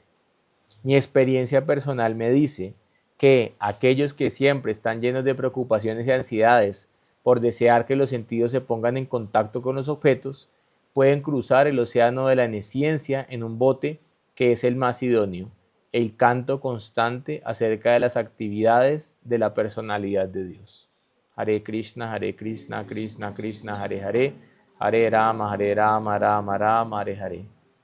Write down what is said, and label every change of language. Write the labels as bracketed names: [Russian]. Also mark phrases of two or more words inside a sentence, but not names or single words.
[Spanish] Mi experiencia personal me dice que aquellos que siempre están llenos de preocupaciones y ansiedades por desear que los sentidos se pongan en contacto con los objetos, pueden cruzar el océano de la nesciencia en un bote que es el más idóneo, el canto constante acerca de las actividades de la personalidad de Dios. [Sanskrit] Hare Krishna, Krishna Krishna, Hare Hare, Hare Rama, Rama Rama, Hare Hare.